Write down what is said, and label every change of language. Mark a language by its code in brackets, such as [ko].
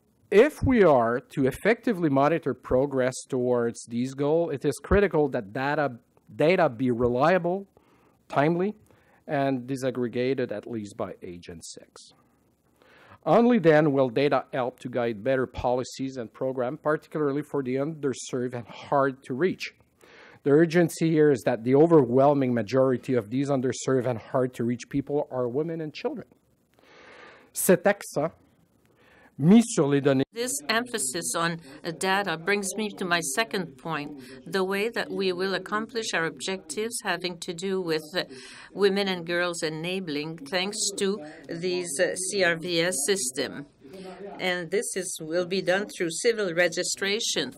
[en] If we are to effectively monitor progress towards these goals, it is critical that data be reliable, timely, and disaggregated at least by age and sex. Only then will data help to guide better policies and programs, particularly for the underserved and hard to reach. The urgency here is that the overwhelming majority of these underserved and hard to reach people are women and children. [fr] Cet accent mis sur les données. [en] This emphasis on data brings me to my second point, the way that we will accomplish our objectives having to do with women and girls enabling thanks to these CRVS system. And this will be done through civil registration.